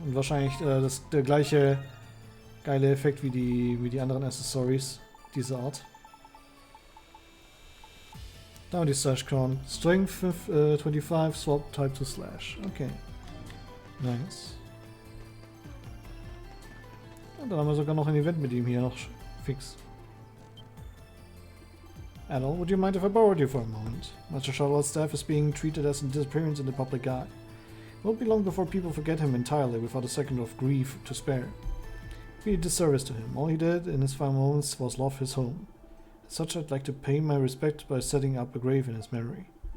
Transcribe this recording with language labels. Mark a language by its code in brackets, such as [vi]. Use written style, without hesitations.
[de] Und wahrscheinlich der gleiche geile Effekt wie die anderen Accessories dieser Art. Now die Slash Crown. [en] Strength 25, swap type to Slash. Okay. Nice. [de] Und dann haben wir sogar noch ein Event mit ihm hier noch fix. [en] Adol, would you mind if I borrowed you for a moment? Master Charlotte's staff is being treated as a disappearance in the public eye. It won't be long before people forget him entirely without a second of grief to spare. Be a disservice to him. All he did in his final moments was love his home. As such, I'd like to pay my respect by setting up a grave in his memory.